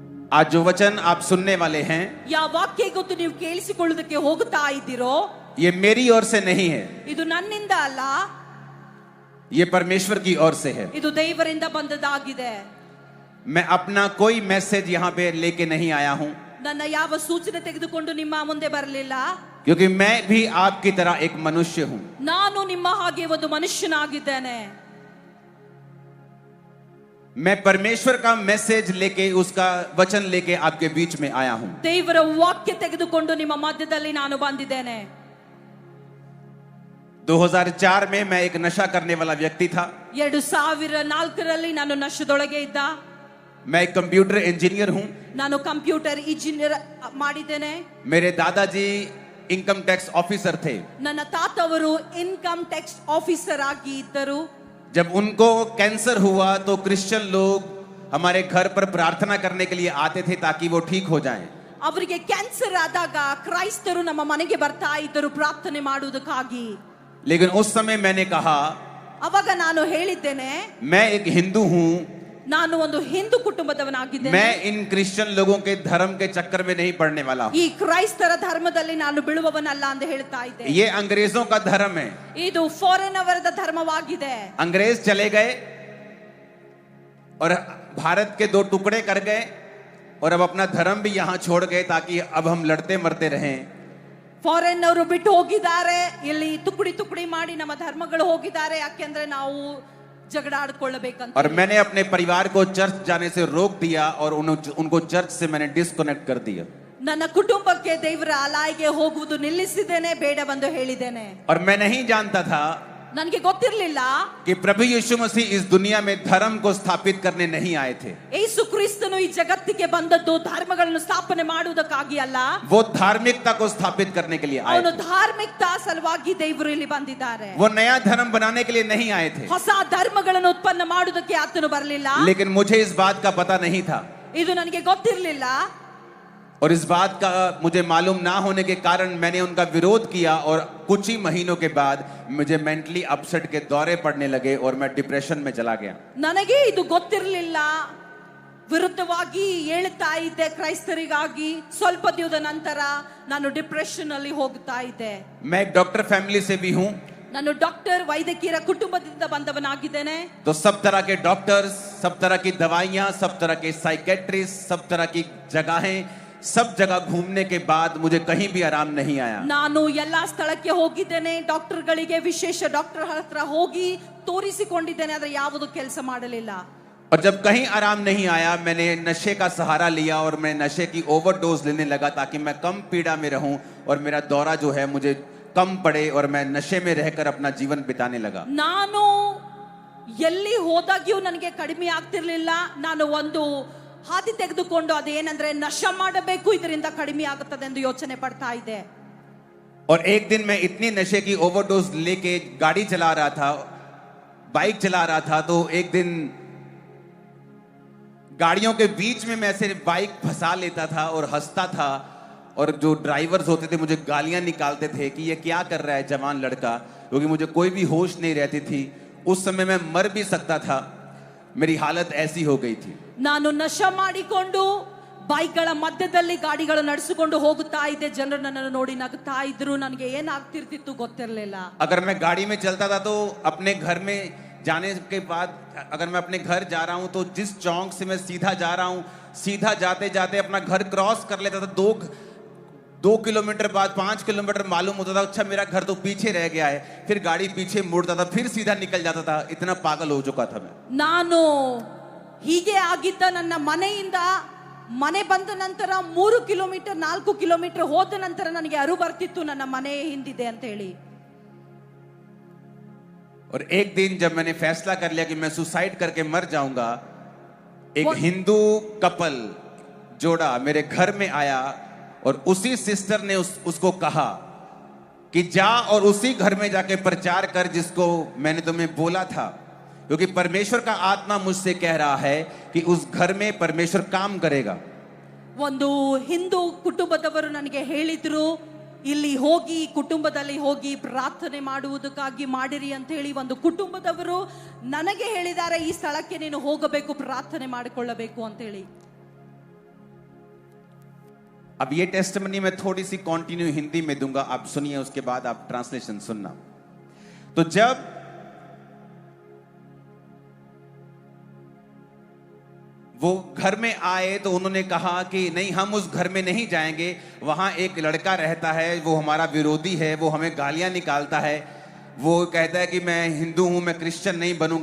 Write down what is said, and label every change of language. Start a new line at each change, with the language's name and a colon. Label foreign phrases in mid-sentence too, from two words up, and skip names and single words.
Hindi: आज जो वचन आप सुनने वाले हैं,
Kannada: ಯಾವ ವಾಕ್ಯ ಗೊತ್ತು ನೀವು ಕೇಳಿಸಿಕೊಳ್ಳುವುದಕ್ಕೆ ಹೋಗುತ್ತಾ ಇದ್ದೀರೋ,
Hindi: ये मेरी ओर से नहीं है,
Kannada: ಇದು ನನ್ನಿಂದ ಅಲ್ಲ,
Hindi: ये परमेश्वर की ओर से है।
Kannada: ಇದು ದೇವರಿಂದ ಬಂದದ್ದಾಗಿದೆ.
Hindi: मैं अपना कोई मैसेज यहाँ पे लेके नहीं आया हूं,
Kannada: ನನ್ನ ಯಾವ ಸೂಚನೆ ತೆಗೆದುಕೊಂಡು ನಿಮ್ಮ ಮುಂದೆ ಬರಲಿಲ್ಲ,
Hindi: क्योंकि मैं भी आपकी तरह एक मनुष्य हूं।
Kannada: ನಾನು ನಿಮ್ಮ ಹಾಗೆ ಒಂದು ಮನುಷ್ಯನಾಗಿದ್ದೇನೆ.
Hindi: मैं परमेश्वर का मैसेज लेके, उसका वचन लेके आपके बीच में आया हूं।
Kannada: ದೇವರ ವಾಕ್ಯ ತೆಗೆದುಕೊಂಡು ನಿಮ್ಮ ಮಧ್ಯದಲ್ಲಿ ನಾನು ಬಂದಿದ್ದೇನೆ.
Hindi: 2004 में मैं एक नशा करने वाला व्यक्ति था।
Kannada: 2004ರಲ್ಲಿ ನಾನು ನಶೆದೊಳಗೆ ಇದ್ದ.
Hindi: मैं एक
English: computer engineer
Hindi: हूं।
Kannada: ನಾನು
English: computer engineer
Kannada: ಮಾಡಿದ್ದೇನೆ.
Hindi: मेरे दादाजी
English: income tax officer
Hindi: थे।
Kannada: ನನ್ನ ತಾತವರು
English: income tax officer
Kannada: ಆಗಿ ಇದ್ದರು.
Hindi: जब उनको कैंसर हुआ तो क्रिश्चियन लोग हमारे घर पर प्रार्थना करने के लिए आते थे ताकि वो ठीक हो जाएं।
Kannada: ಅವರಿಗೆ ಕ್ಯಾನ್ಸರ್ ಆದಾಗ ಕ್ರೈಸ್ತರು ನಮ್ಮ ಮನೆಗೆ ಬರ್ತಾ ಇದ್ದರು ಪ್ರಾರ್ಥನೆ ಮಾಡುವುದಕ್ಕಾಗಿ.
Hindi: लेकिन उस समय मैंने कहा,
Kannada: ಅವಾಗ ನಾನು ಹೇಳಿದ್ದೇನೆ,
Hindi: मैं एक हिंदू हूं,
Kannada: ನಾನು ಒಂದು ಹಿಂದೂ ಕುಟುಂಬದವನಾಗಿದ್ದೇನೆ.
Hindi: मैं इन क्रिश्चियन लोगों के धर्म के चक्कर में नहीं पड़ने वाला हूं।
Kannada: ಈ ಕ್ರೈಸ್ತರ ಧರ್ಮದಲ್ಲಿ ನಾನು ಬೀಳುವವನಲ್ಲ ಅಂತ ಹೇಳ್ತಾ ಇದ್ದೆ.
Hindi: ये अंग्रेजों का धर्म है।
Kannada: ಇದು ಫಾರಿನ್ ಅವರದ ಧರ್ಮವಾಗಿದೆ.
Hindi: अंग्रेज चले गए और भारत के 2 टुकड़े कर गए और अब अपना धर्म भी यहां छोड़ गए ताकि अब हम लड़ते मरते रहें।
Kannada: ಫಾರಿನ್ ಅವರು ಬಿಟ್ಟು ಹೋಗಿದ್ದಾರೆ, ಇಲ್ಲಿ ತುಕಡಿ ತುಕಡಿ ಮಾಡಿ ನಮ್ಮ ಧರ್ಮಗಳು ಹೋಗಿದ್ದಾರೆ, ಯಾಕೆಂದ್ರೆ ನಾವು झगड़ा आड़ಕೊಳ್ಳಬೇಕಂತ.
Hindi: और मैंने अपने परिवार को चर्च जाने से रोक दिया और उनको चर्च से मैंने डिस्कनेक्ट कर दिया.
Kannada: ನನ್ನ ಕುಟುಂಬಕ್ಕೆ ದೇವರ ಆಲಯಕ್ಕೆ ಹೋಗುವುದು ನಿಲ್ಲಿಸಿದ್ದೇನೆ, ಬೇಡವೆಂದು ಹೇಳಿದ್ದೇನೆ.
Hindi: और मैं नहीं जानता था
Kannada: ನನಗೆ ಗೊತ್ತಿರಲಿಲ್ಲ
Hindi: कि प्रभु यीशु मसीह इस दुनिया में धर्म को स्थापित करने नहीं आए थे।
Kannada: ಯೇಸು ಕ್ರಿಸ್ತನು ಈ ಜಗತ್ತಿಗೆ ಬಂದದ್ದು ಧರ್ಮಗಳನ್ನು ಸ್ಥಾಪನೆ ಮಾಡುವುದಕ್ಕಾಗಿ ಅಲ್ಲ,
Hindi: वो धार्मिकता को स्थापित करने के लिए आए
Kannada: ಅವನು
Hindi: थे।
Kannada: ಧಾರ್ಮಿಕತಾ ಸಲುವಾಗಿ ದೇವರು ಇಲ್ಲಿ ಬಂದಿದ್ದಾರೆ.
Hindi: वो नया धर्म बनाने के लिए नहीं आए थे।
Kannada: ಹೊಸ ಧರ್ಮಗಳನ್ನು ಉತ್ಪನ್ನ ಮಾಡುವುದಕ್ಕೆ ಆತನು ಬರಲಿಲ್ಲ.
Hindi: लेकिन मुझे इस बात का पता नहीं था,
Kannada: ಇದು ನನಗೆ ಗೊತ್ತಿರಲಿಲ್ಲ.
Hindi: और इस बात का मुझे मालूम ना होने के कारण मैंने उनका विरोध किया और कुछ ही महीनों के बाद मुझे
English: mentally upset
Hindi: के दौरे पड़ने लगे और मैं डिप्रेशन में चला गया।
Kannada: ನನಗೆ ಇದು ಗೊತ್ತಿರಲಿಲ್ಲ, ವಿರುದ್ಧವಾಗಿ ಹೇಳ್ತಾ ಇದ್ದೆ ಕ್ರೈಸ್ತರಿಗಾಗಿ. ಸ್ವಲ್ಪ ದಿನದ ನಂತರ ನಾನು ಡಿಪ್ರೆಷನ್ ಅಲ್ಲಿ ಹೋಗ್ತಾ ಇದ್ದೆ.
Hindi: मैं एक
English: doctor family
Hindi: से भी हूं,
Kannada: ನಾನು ಡಾಕ್ಟರ್ ವೈದ್ಯಕೀಯ ಕುಟುಂಬದಿಂದ ಬಂದವನಾಗಿದ್ದೇನೆ.
Hindi: तो सब तरह के डॉक्टर्स, सब तरह की दवाइयां, सब तरह के साइकेट्रिस्ट, सब तरह की जगहें, सब जगह घूमने के बाद मुझे कहीं भी आराम नहीं आया।
Kannada: ನಾನು ಎಲ್ಲಾ ಸ್ಥಳಕ್ಕೆ ಹೋಗಿದ್ದೇನೆ, ಡಾಕ್ಟರ್ಗಳಿಗೆ ವಿಶೇಷ ಡಾಕ್ಟರ್ ಹತ್ರ ಹೋಗಿ ತೋರಿಸಿಕೊಂಡಿದ್ದೇನೆ, ಆದ್ರೆ ಯಾವುದು ಕೆಲಸ ಮಾಡಲಿಲ್ಲ.
Hindi: और जब कहीं आराम नहीं आया मैंने नशे का सहारा लिया और मैं नशे की ओवरडोज लेने लगा ताकि मैं कम पीड़ा में रहूं और मेरा दौरा जो है मुझे कम पड़े और मैं नशे में रहकर अपना जीवन बिताने लगा।
Kannada: ನಾನು ಎಲ್ಲಿ ಹೋದಾಗ್ಯೂ ನನಗೆ ಕಡಿಮೆ ಆಗ್ತಿರ್ಲಿಲ್ಲ. ನಾನು ಒಂದು ಹಾದಿ ತೆಗೆದುಕೊಂಡು ಅದೇನಂದ್ರೆ ನಶೆ ಮಾಡಬೇಕು, ಇದರಿಂದ ಕಡಿಮೆ ಆಗುತ್ತದೆ ಎಂದು ಯೋಚನೆ ಪಡ್ತಾ ಇದ್ದೆ.
Hindi: और एक दिन मैं इतनी नशे की ओवरडोज लेके गाड़ी चला रहा था, बाइक चला रहा था, तो एक दिन गाड़ियों के बीच में मैं ऐसे बाइक फंसा लेता था और हंसता था और जो ड्राइवर्स होते थे मुझे गालियां निकालते थे कि ये क्या कर रहा है जवान लड़का, क्योंकि मुझे कोई भी होश नहीं रहती थी। उस समय मैं मर भी सकता था, मेरी हालत ऐसी हो गई थी।
Kannada: ನಾನು ನಶೆ ಮಾಡಿಕೊಂಡು ಬೈಕ್ಗಳ ಮಧ್ಯದಲ್ಲಿ ಗಾಡಿಗಳು ನಡೆಸಿಕೊಂಡು ಹೋಗುತ್ತಾ ಇದ್ದೆ. ಜನರು ನನ್ನನ್ನು ನೋಡಿ ನಗುತ್ತಾ ಇದ್ರು, ನನಗೆ ಏನಾಗ್ತಿರ್ತಿತ್ತು ಗೊತ್ತಿರಲಿಲ್ಲ.
Hindi: अगर मैं गाड़ी में चलता था तो अपने घर में जाने के बाद अगर मैं अपने घर जा रहा हूं तो जिस चौक से मैं सीधा जा रहा हूं, सीधा जाते जाते अपना घर क्रॉस कर लेता था। 2 किलोमीटर बाद 5 किलोमीटर मालूम होता था अच्छा मेरा घर तो पीछे रह गया है, फिर गाड़ी पीछे मुड़ता था, फिर सीधा निकल जाता था। इतना पागल हो चुका था मैं।
Kannada: ನಾನು ಹೀಗೆ ಆಗಿದ್ದ. ನನ್ನ ಮನೆಯಿಂದ ಮನೆ ಬಂದ ನಂತರ 3 ಕಿಲೋಮೀಟರ್ 4 ಕಿಲೋಮೀಟರ್ ಹೋದ ನಂತರ ನನಗೆ ಅರಿವು ಬರ್ತಿತ್ತು ನನ್ನ ಮನೆ ಹಿಂದಿದೆ ಅಂತ ಹೇಳಿ.
Hindi: और एक दिन जब मैंने फैसला कर लिया कि मैं सुसाइड करके मर जाऊंगा, एक हिंदू कपल जोड़ा मेरे घर में आया और उसी सिस्टर ने उसको कहा कि जा और उसी घर में जाके प्रचार कर जिसको मैंने तुम्हें बोला था, क्योंकि परमेश्वर का आत्मा मुझसे कह रहा है कि उस घर में परमेश्वर काम करेगा।
Kannada: ಒಂದು ಹಿಂದೂ ಕುಟುಂಬದವರು ನನಗೆ ಹೇಳಿದ್ರು, ಇಲ್ಲಿ ಹೋಗಿ ಕುಟುಂಬದಲ್ಲಿ ಹೋಗಿ ಪ್ರಾರ್ಥನೆ ಮಾಡುವುದಕ್ಕಾಗಿ ಮಾಡಿರಿ ಅಂತ ಹೇಳಿ ಒಂದು ಕುಟುಂಬದವರು ನನಗೆ ಹೇಳಿದ್ದಾರೆ, ಈ ಸ್ಥಳಕ್ಕೆ ನೀನು ಹೋಗಬೇಕು, ಪ್ರಾರ್ಥನೆ ಮಾಡಿಕೊಳ್ಳಬೇಕು ಅಂತ ಹೇಳಿ.
Hindi: अब ये टेस्टिमनी मैं थोड़ी सी कंटिन्यू हिंदी में दूंगा, आप सुनिए, उसके बाद आप ट्रांसलेशन सुनना। तो जब वो घर में आए तो उन्होंने कहा कि नहीं, हम उस घर में नहीं जाएंगे, वहां एक लड़का रहता है, वो हमारा विरोधी है, वो हमें गालियां निकालता है, वो कहता है कि मैं हिंदू हूं, मैं क्रिश्चियन नहीं बनूंगा।